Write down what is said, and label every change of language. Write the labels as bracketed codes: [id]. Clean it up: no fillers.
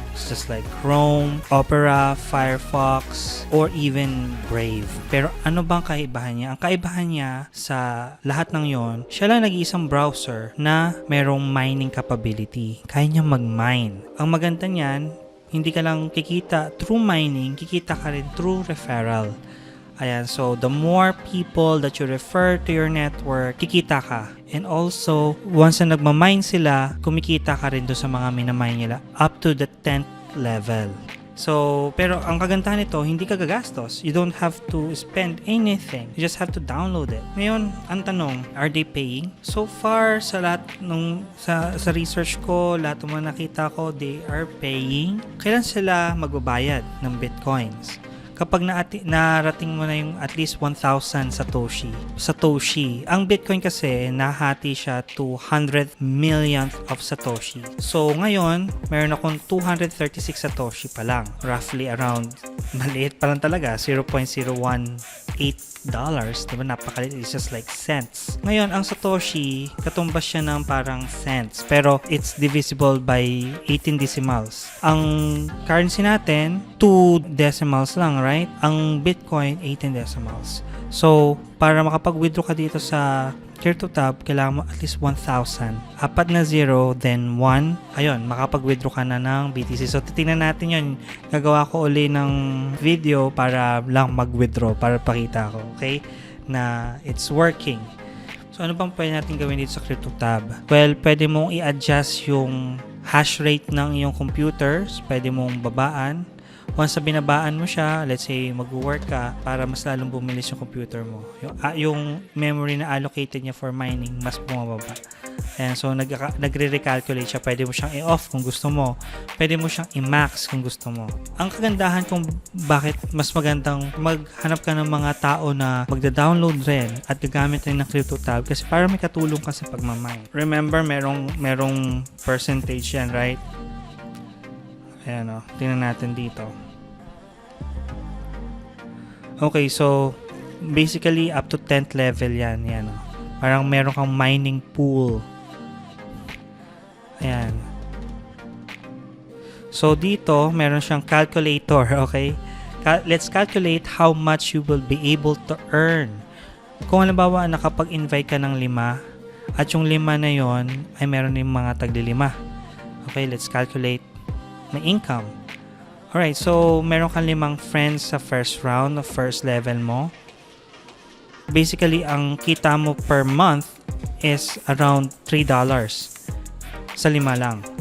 [en] It's just like Chrome, Opera, Firefox, or even Brave. [tl] Pero ano bang kaibahan niya? Ang kaibahan niya sa lahat ng yon, siya lang nag-iisang browser na merong mining capability. Kaya niya mag-mine. Ang maganda niyan, hindi ka lang kikita through mining, kikita ka rin through referral. [en] Ayan, so the more people that you refer to your network, [tl] kikita ka. [en] And also, [tl] once na nagmamine sila, kumikita ka rin doon sa mga minamine nila [en] up to the 10th level. [tl] So, pero ang kagandahan nito, hindi ka gagastos. [en] You don't have to spend anything. You just have to download it. [tl] Ngayon, ang tanong, [en] are they paying? So far, [tl] sa lahat sa research ko, lahat ng mga nakita ko, [en] they are paying. [tl] Kailan sila magbabayad ng Bitcoins? kapag narating mo na yung at least 1,000 Satoshi. Ang Bitcoin kasi, nahati siya [en] to 100 millionth of Satoshi. [tl] So, ngayon, meron akong 236 Satoshi pa lang. Roughly around, maliit pa lang talaga, $0.018. Diba? Napakaliit. [en] It's just like cents. [tl] Ngayon, ang Satoshi, katumbas siya ng parang cents. [en] Pero, it's divisible by 18 decimals. [tl] Ang currency natin, 2 decimals lang, right? Ang Bitcoin, 18 decimals. So, para makapag-withdraw ka dito sa CryptoTab, kailangan mo at least 1,000. Apat na 0, then 1. Ayun, makapag-withdraw ka na ng BTC. So, titingnan natin yun. Gagawa ko uli ng video para lang mag-withdraw, para pakita ko, okay? Na [en] it's working. [tl] So, ano bang pwede natin gawin dito sa CryptoTab? Well, pwede mong i-adjust yung hash rate ng iyong computers. Pwede mong babaan. Once na binabaan mo siya, [en] let's say [tl] mag-work ka para mas lalong bumilis yung computer mo. Yung memory na allocated niya for mining, mas bumababa. Ayan, so nagre-recalculate siya. Pwede mo siyang i-off kung gusto mo. Pwede mo siyang i-max kung gusto mo. Ang kagandahan kung bakit mas magandang maghanap ka ng mga tao na magda-download rin at gagamit rin ng CryptoTab kasi para may katulong ka sa pagmamine. Remember, merong percentage yan, right? Ayan o, tingnan natin dito. [en] Okay, so basically up to 10th level yan. [tl] Ayan o. Parang meron kang mining pool. Ayan. So dito, meron siyang calculator, okay? [en] Let's calculate how much you will be able to earn. [tl] Kung halimbawa nakapag-invite ka ng 5 at yung 5 na yon ay meron din mga tagli-5. [en] Okay, let's calculate my income. [tl] Alright, so meron kang 5 friends sa [en] first round of first level [tl] mo. Basically, ang kita mo per month is around $3 sa 5 lang.